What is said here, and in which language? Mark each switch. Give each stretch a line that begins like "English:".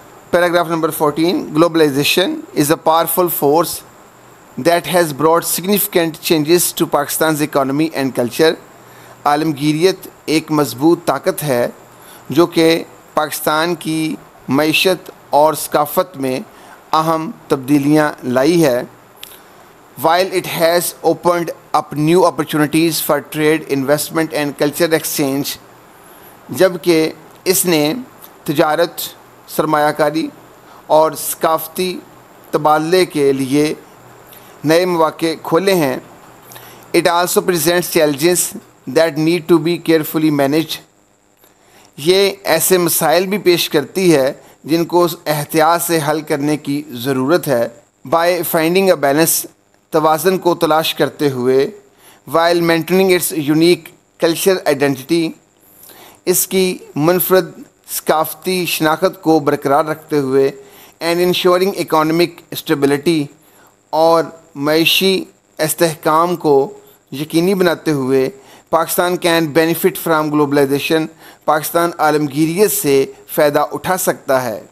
English: Paragraph number 14 globalization is a powerful force that has brought significant changes to Pakistan's economy and culture.
Urdu: عالمگیریت ایک مضبوط طاقت ہے جو کہ پاکستان کی معیشت اور ثقافت میں اہم تبدیلیاں لائی ہے. While it has opened up new opportunities for trade, investment and cultural exchange, جبکہ اس نے تجارت، سرمایہ کاری اور ثقافتی تبادلے کے لیے نئے مواقع کھولے ہیں.
English: It also presents challenges that need to be carefully managed.
Urdu: یہ ایسے مسائل بھی پیش کرتی ہے جن کو احتیاط سے حل کرنے کی ضرورت ہے.
English: By finding a balance،
Urdu: توازن کو تلاش کرتے ہوئے،
English: while maintaining its unique cultural identity،
Urdu: اس کی منفرد ثقافتی شناخت کو برقرار رکھتے ہوئے،
English: and ensuring economic stability،
Urdu: اور معاشی استحکام کو یقینی بناتے ہوئے،
English: Pakistan can benefit from globalization,
Urdu: Pakistan عالمگیریت سے فائدہ اٹھا سکتا ہے.